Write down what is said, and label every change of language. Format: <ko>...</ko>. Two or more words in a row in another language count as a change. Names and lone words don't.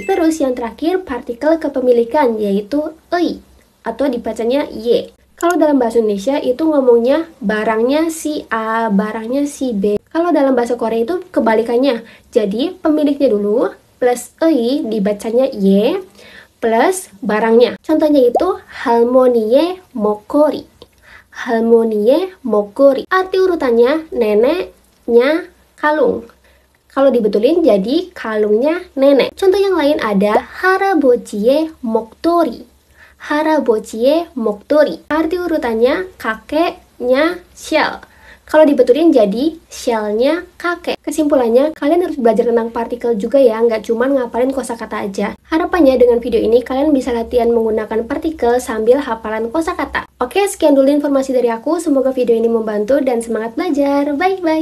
<id>Terus yang terakhir partikel kepemilikan yaitu ei atau dibacanya y. Kalau dalam bahasa Indonesia itu ngomongnya barangnya si A, barangnya si B. Kalau dalam bahasa Korea itu kebalikannya. Jadi pemiliknya dulu plus ei dibacanya y plus barangnya. Contohnya itu</id> <ko>할머니의 목걸이. 할머니의 목걸이.</ko> <id>Arti urutannya neneknya kalung. Kalau dibetulin jadi kalungnya nenek. Contoh yang lain ada</id> <ko>할아버지의 목도리. 할아버지의 목도리.</ko> <id>Arti urutannya kakeknya shell. Kalau dibetulin jadi shell-nya kakek. Kesimpulannya, kalian harus belajar tentang partikel juga ya, nggak cuma ngapalin kosakata aja. Harapannya dengan video ini kalian bisa latihan menggunakan partikel sambil hafalan kosakata. Oke, sekian dulu informasi dari aku. Semoga video ini membantu dan semangat belajar.</id>